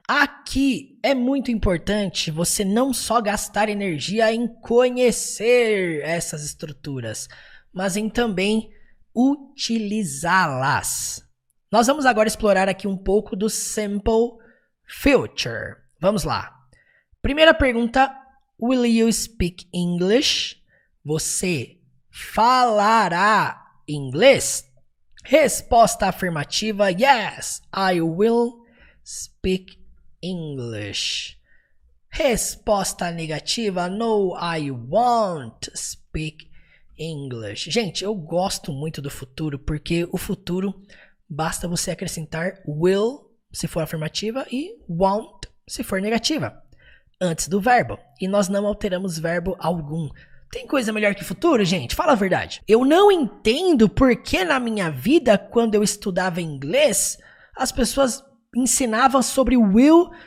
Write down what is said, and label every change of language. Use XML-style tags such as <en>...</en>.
<pt>Aqui é muito importante você não só gastar energia em conhecer essas estruturas, mas em também utilizá-las. Nós vamos agora explorar aqui um pouco do Simple Future. Vamos lá. Primeira pergunta,</pt> <en>will you speak English?</en> <pt>Você falará inglês? Resposta afirmativa,</pt> <en>yes, I will speak English.</en> <pt>Resposta negativa,</pt> <en>no, I won't speak English.</en> <pt>Gente, eu gosto muito do futuro, porque o futuro basta você acrescentar will, se for afirmativa, e won't, se for negativa, antes do verbo. E nós não alteramos verbo algum. Tem coisa melhor que futuro, gente? Fala a verdade. Eu não entendo porque na minha vida, quando eu estudava inglês, as pessoas ensinavam sobre will</pt>